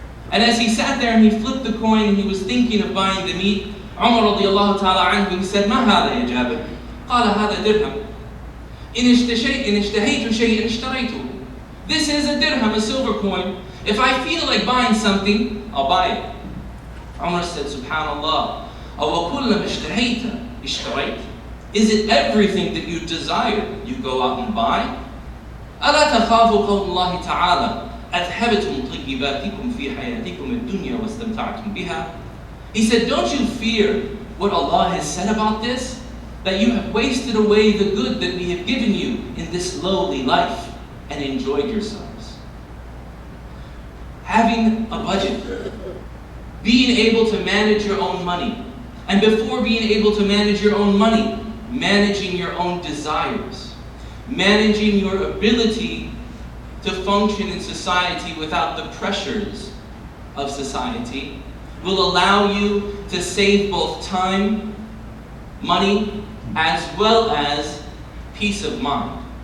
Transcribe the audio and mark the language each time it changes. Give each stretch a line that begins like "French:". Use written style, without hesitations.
English: And as he sat there and he flipped the coin and he was thinking of buying the meat, Umar radiallahu ta'ala anhu, he said,
Arabic: "ما هذا يا جابر?" قال هذا درهم. إن اشتهيت شيئا اشتريته.
English: This is a dirham, a silver coin. If I feel like buying something, I'll buy it. Umar said,
Arabic: Subhanallah, أو كلما اشتهيت اشتريت?
English: Is it everything that you desire you go out and buy?
Arabic: ألا تخافوا قول الله تعالى أذهبتم طيباتكم في حياتكم الدنيا واستمتعتم بها?
English: He said, don't you fear what Allah has said about this? That you have wasted away the good that we have given you in this lowly life and enjoyed yourselves. Having a budget, being able to manage your own money, and before being able to manage your own money, managing your own desires, managing your ability to function in society without the pressures of society, will allow you to save both time, money, as well as peace of mind.